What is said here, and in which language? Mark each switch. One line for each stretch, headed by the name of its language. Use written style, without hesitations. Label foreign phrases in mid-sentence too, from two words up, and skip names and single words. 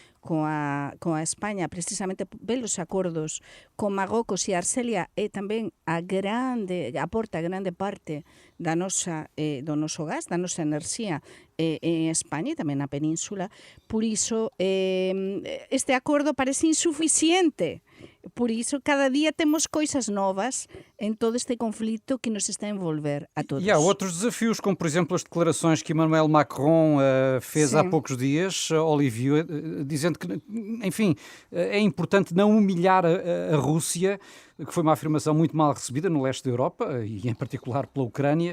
Galician: a España, precisamente pelos acordos con Marrocos, e Argelia é tamén aporta grande parte da do noso gas, da nosa enerxía en España e tamén na península. Por iso, este acordo parece insuficiente. Por iso, cada día temos coisas novas em todo este conflito que nos está a envolver a todos.
Portuguese: E há outros desafios, como por exemplo as declarações que Emmanuel Macron fez há poucos dias, Olivier, dizendo que, enfim, é importante não humilhar a Rússia, que foi uma afirmação muito mal recebida no leste da Europa e em particular pela Ucrânia.